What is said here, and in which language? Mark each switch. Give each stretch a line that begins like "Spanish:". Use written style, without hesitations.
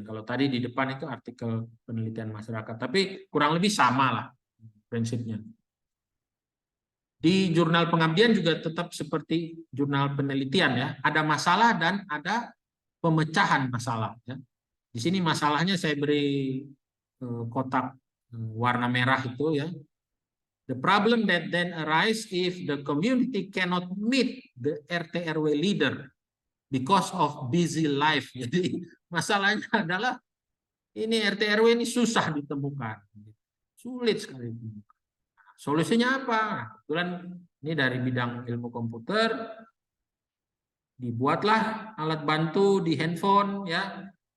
Indonesian: Kalau tadi di depan itu artikel penelitian masyarakat, tapi kurang lebih sama lah prinsipnya. Di jurnal pengabdian juga tetap seperti jurnal penelitian ya, ada masalah dan ada pemecahan masalah ya. Di sini masalahnya saya beri kotak warna merah itu ya.
English: The problem that then arise if the community cannot meet the RT/RW leader because of busy life.
Indonesian: Jadi masalahnya adalah ini RT/RW ini susah ditemukan, sulit sekali ditemukan. Solusinya apa? Kebetulan ini dari bidang ilmu komputer, dibuatlah alat bantu di handphone ya.